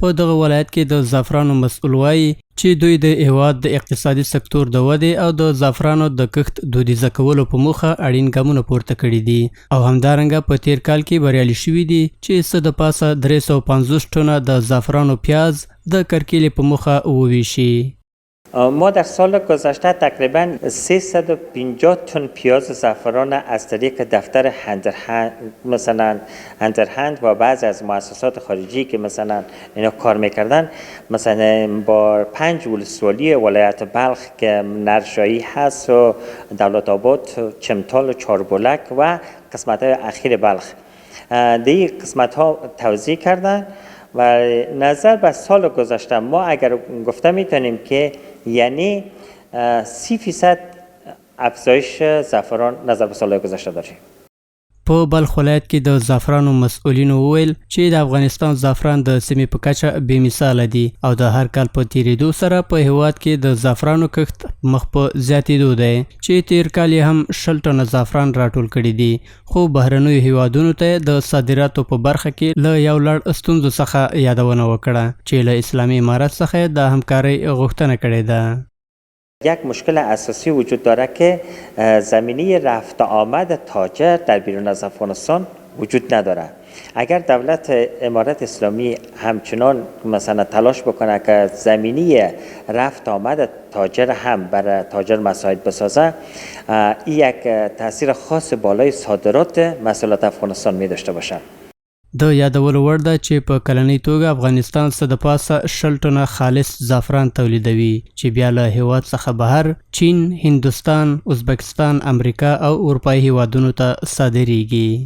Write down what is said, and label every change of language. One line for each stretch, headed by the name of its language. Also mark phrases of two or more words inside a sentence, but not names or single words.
Pashto: په دغه ولایت کې د زعفرانو مسؤل وایي چې دوی د هیواد د اقتصادي سکتور د ودې او د زعفرانو د کښت دودیزه کولو په موخه اړین ګامونه پورته کړي دي او همدارنګه په تیر کال کې بریالي شوي دي چې څه د پاسه 350 ټنه د زعفرانو پیاز د کرکیلې په موخه وویشي.
Persian: ما در سال گذشته تقریبا 350 تن پیاز زعفران از طریق دفتر هندرهند و بعضی از مؤسسات خارجی که مثلا اینا کار میکردن مثلا با 5 ولسوالی ولایت بلخ که نرشایی هست و دولت آباد، چمتال و چاربلک و قسمت های اخیر بلخ دیگه قسمت ها توزیع کردن و نظر به سال گذشته ما اگر گفته میتونیم که یعنی 30% افزایش زعفران نظر به سال گذشته داریم.
Pashto: په بلخ ولایت کې د زعفرانو مسؤلینو وویل چې د افغانستان زعفران د سیمې په کچه بې مثاله دي او د هر کال په تیریدو سره په هیواد کې د زعفرانو کښت مخ په زیاتېدو دی چې تیر کال یې هم 20 ټنه زعفران راټول کړي دي، خو بهرنیو هیوادونو ته د صادراتو په برخه کې له یو لړ ستونزو څخه یادونه وکړه چې له اسلامي امارت څخه د همکارۍ غوښتنه کړې ده.
Persian: یک مشکل اساسی وجود داره که زمینه رفت آمد تاجر در بیرون از افغانستان وجود نداره. اگر دولت امارت اسلامی همچنان مثلا تلاش بکنه که زمینه رفت آمد تاجر هم برای تاجر مساعد بسازه، این یک تاثیر خاص بالای صادرات محصولات افغانستان می داشته باشه.
Pashto: د یادولو وړ ده چې په کلنۍ توګه افغانستان څه د پاسه 20 ټنه خالص زعفران تولیدوي چې بیا له هیواد څخه بهر چین، هندوستان، ازبکستان، امریکا او اروپایي هیوادونو ته صادریږي.